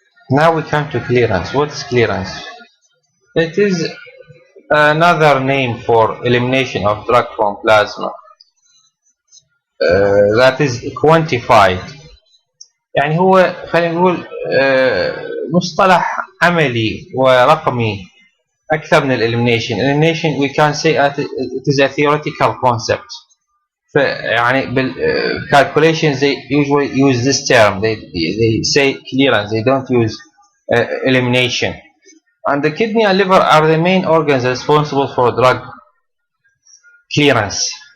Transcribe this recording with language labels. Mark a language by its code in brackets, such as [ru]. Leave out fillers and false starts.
[en] Now we come to clearance. What is clearance? It is another name for elimination of drug from plasma that is quantified. [ar] يعني هو خلينا نقول مصطلح عملي ورقمي أكثر من elimination. [en] Elimination we can say it is a theoretical concept. يعني calculations they usually use this term. They say clearance. They don't use elimination. And the kidney and liver are the main organs responsible for drug clearance.